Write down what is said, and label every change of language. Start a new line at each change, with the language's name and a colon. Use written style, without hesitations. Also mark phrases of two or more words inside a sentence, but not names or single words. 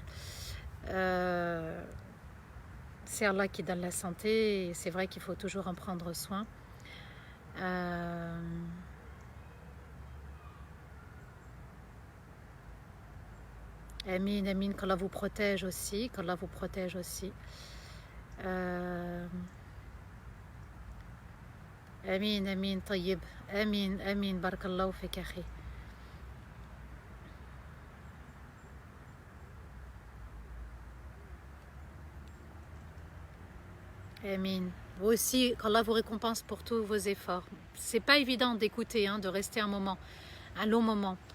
French: C'est Allah qui donne la santé et c'est vrai qu'il faut toujours en prendre soin.
Arabic: آمين، آمين,
French: qu'Allah vous protège aussi, qu'Allah vous protège aussi.
Arabic: آمين، آمين، طيب. آمين، آمين, بارك الله فيك أخي. Amin.
French: Vous aussi, qu'Allah vous récompense pour tous vos efforts. C'est pas évident d'écouter, hein, de rester un moment, un long moment.